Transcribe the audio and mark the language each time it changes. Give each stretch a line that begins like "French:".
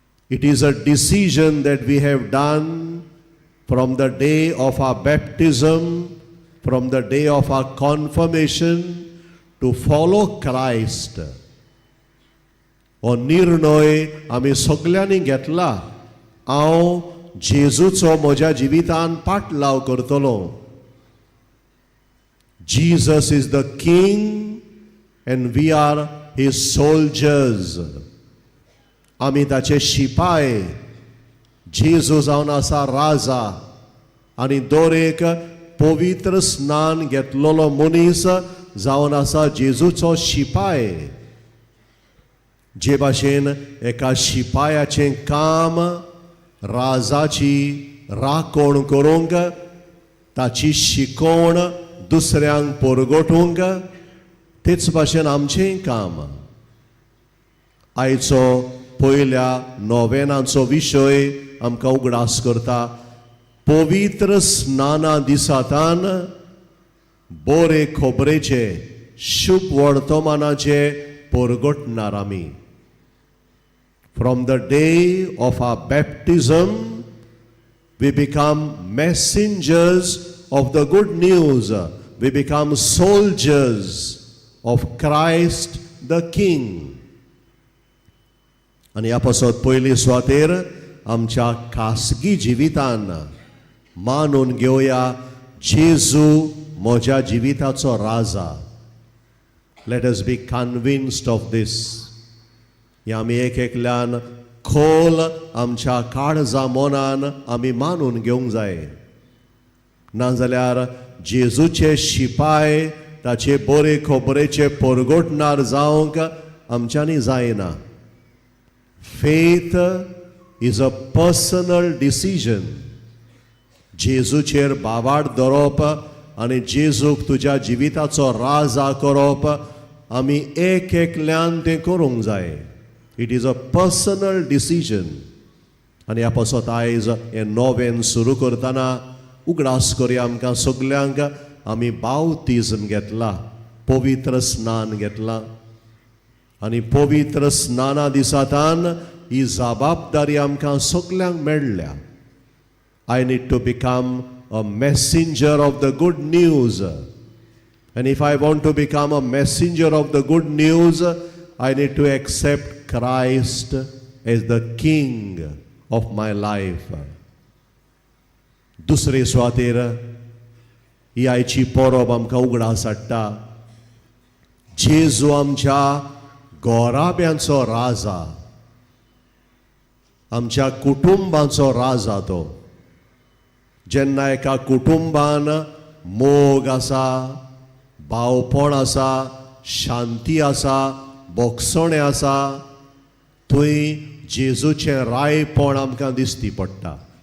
English: It is a decision that we have done from the day of our baptism, from the day of our confirmation, to follow Christ.
Konkani: हो निर्णय आमी सगल्यांनी घेतला. हांव जेजूचो म्हज्या जिवितान पाटलाव करतलो.
English: Jesus is the King and we are his soldiers.
Konkani: आमी ताचे शिपाय. जेजू जावन आसा राजा आनी दर एक पवित्र स्नान घेतलेलो मनीस जावन आसा जेजूचो शिपाय. जे भाशेन एका शिपायाचें काम राजाची राखण करूंक, ताची शिकवण दुसऱ्यांक परगटूंक, तेच भाशेन आमचें काम. आयचो पयल्या नोवेनाचो विशय आमकां उगडास करता. पवित्र स्नाना दिसातान बरे खोबरेचे शुभ वर्तमानाचे परगटणार आमी.
English: From the day of our baptism, we become messengers of the good news. We become soldiers of Christ the King.
Konkani: आणि ह्या पासत पयली सुवातेर आमच्या खासगी जिवितान मानून घेवया जेजू म्हज्या जिविताचो राजा.
English: Let us be convinced of this.
Konkani: या आमी एक एकल्यान खोल आमच्या काळजा मोनान आमी मानून घेवंक जाय. नाजाल्यार जेजूचे शिपाय ताचे बरे खोबरेचे परगटणार जावंक आमच्यांनी जायना.
English: Faith is a personal decision.
Konkani: जेजूचेर बावाड धरप आनी जेजूक तुज्या जिविताचो राजा करप आमी एक एकल्यान तें करूंक जाय.
English: It is a personal decision.
Konkani: आनी ह्या पासत आयज हें नोवेन सुरू करतना उगडास करया आमकां सगल्यांक आमी बावतिजम घेतला, पवित्र स्नान घेतला. आनी पवित्र स्नाना दिसातान ही जबाबदारी आमकां सगल्यांक मेळ्ळ्या.
English: I need to become a messenger of the good news. And if I want to become a messenger of the good news, I need to accept Christ as the King of my life.
Konkani: दुसरे सुवातेर ही आयची परब आमकां उगडास हाडटा. जेजू आमच्या गोराब्यांचो राजा, आमच्या कुटुंबाचो राजा तो. जेन्ना एका कुटुंबान मोग आसा, भावपण आसा, शांती आसा, बोगसणे आसा, थंय जेजूचें रायपण आमकां दिसती पडटा.